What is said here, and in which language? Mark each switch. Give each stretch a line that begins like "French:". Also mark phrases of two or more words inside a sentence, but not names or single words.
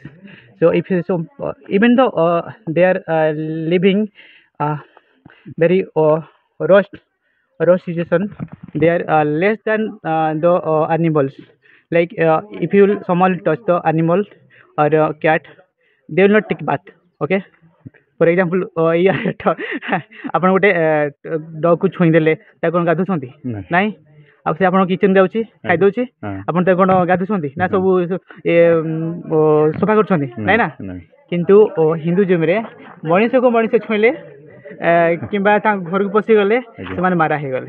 English: So if you, so even though they are living uh, very raw situation, they are less than the animals. Like if you someone touch the animal or cat, they will not take bath.
Odia: Okay,
English: for example
Odia: ଇଏ ଆପଣ ଗୋଟେ ଡଗ୍କୁ ଛୁଇଁ ଦେଲେ ତାକୁ କ'ଣ ଗାଧୁଛନ୍ତି? ନାଇଁ। ଆଉ ସେ ଆପଣଙ୍କ କିଚେନ୍ ଯାଉଛି ଖାଇଦେଉଛି, ଆପଣ ତାକୁ କ'ଣ ଗାଧୁଛନ୍ତି ନା ସବୁ ସଫା କରୁଛନ୍ତି? ନାଇଁ ନା। କିନ୍ତୁ ହିନ୍ଦୁଇଜମରେ ମଣିଷକୁ ମଣିଷ ଛୁଇଁଲେ କିମ୍ବା ତାଙ୍କ ଘରକୁ ପଶିଗଲେ ସେମାନେ ମାରା ହେଇଗଲେ।